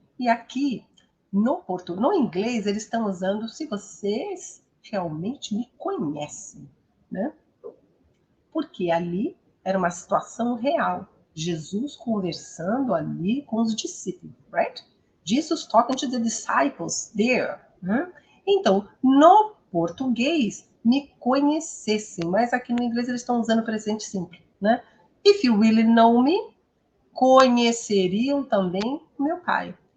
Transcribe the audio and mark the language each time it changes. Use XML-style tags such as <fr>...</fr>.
<pt>E aqui, no inglês, eles estão usando se vocês realmente me conhecem, né? Porque ali era uma situação real. Jesus conversando ali com os discípulos, right?</pt> <en>Jesus talking to the disciples there.</en> <pt>Né? Então, no português, me conhecessem, mas aqui no inglês eles estão usando o presente simples, né?</pt> <en>If you really know me,</en> <pt>conheceriam também meu pai.</pt>